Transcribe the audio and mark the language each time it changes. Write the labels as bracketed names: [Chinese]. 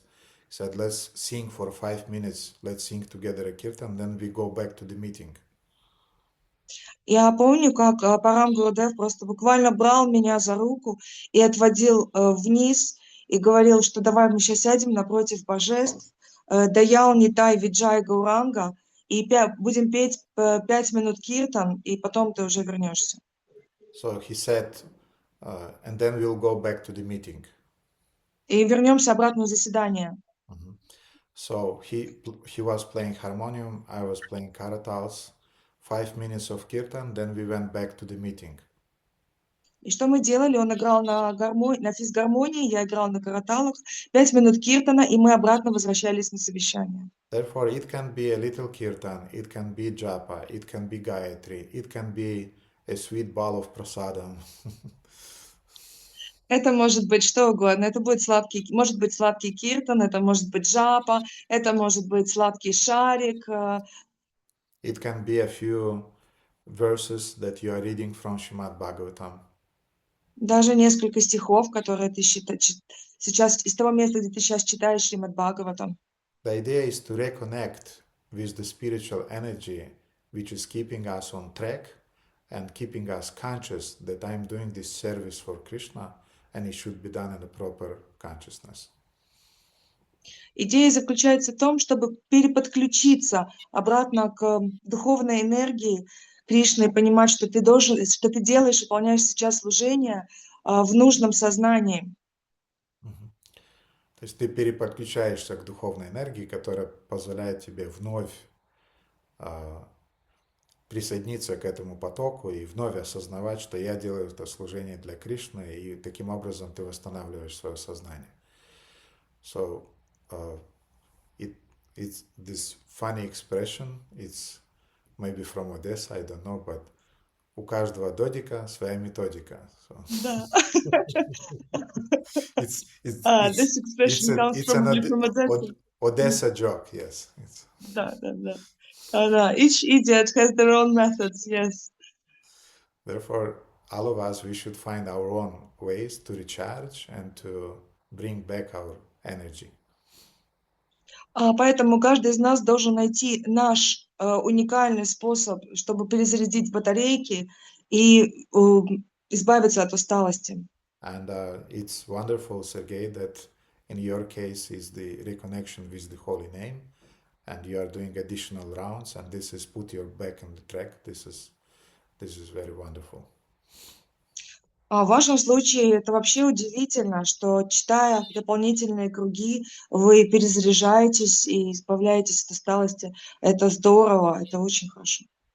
[English] He said, let's sing for 5 minutes, let's sing together a kirtan, then we go back to the meeting. [Russian] Я помню, как Парам Гурудев просто буквально брал меня за руку и отводил вниз и говорил, что давай мы сейчас сядем напротив божеств, Даял, Нитай, Виджай, Гауранга, и будем петь 5 минут киртан, и потом ты уже вернешься. [English] So he said, and then we'll go back to the meeting. [Russian] И вернемся обратно в заседание. [English] So he was playing harmonium, I was playing karatals, 5 minutes of kirtan, then we went back to the meeting. [Russian] И что мы делали? Он играл на физгармонии, я играл на караталах, 5 минут киртана, и мы обратно возвращались на совещание. [English] Therefore, it can be a little kirtan, it can be japa, it can be gayatri, it can be a sweet ball of prasadam. [Russian] Это может быть что угодно. Это может быть сладкий киртан, это может быть джапа, это может быть сладкий шарик. [English] It can be a few verses that you are reading from Srimad Bhagavatam. [Russian] Даже несколько стихов, которые ты сейчас, из того места, где ты сейчас читаешь Шримад Бхагаватам. [English] The idea is to reconnect with the spiritual energy which is keeping us on track and keeping us conscious that I'm doing this service for Krishna and it should be done in a proper consciousness. [Russian] Идея заключается в том, чтобы переподключиться обратно к духовной энергии Кришны и понимать, что ты делаешь, выполняешь сейчас служение в нужном сознании. То есть ты переподключаешься к духовной энергии, которая позволяет тебе вновь присоединиться к этому потоку и вновь осознавать, что я делаю это служение для Кришны, и таким образом ты восстанавливаешь свое сознание. [English] So it's this funny expression, it's maybe from Odessa, I don't know, but [Russian] у каждого додика своя методика. [English] So. [Russian] Да. [English] This expression comes from Odessa. Odessa joke, yes. [Russian] Да. [English] Each idiot has their own methods, yes. Therefore, all of us, we should find our own ways to recharge and to bring back our energy. [Russian] Поэтому каждый из нас должен найти наш уникальный способ, чтобы перезарядить батарейки и избавиться от усталости. [English] And it's wonderful, Sergey, that in your case is the reconnection with the holy name, and you are doing additional rounds, and this is put you back on the track. This is very wonderful. [Russian] В вашем случае это вообще удивительно, что, читая дополнительные круги, вы перезаряжаетесь и избавляетесь от усталости. Это здорово, это очень хорошо.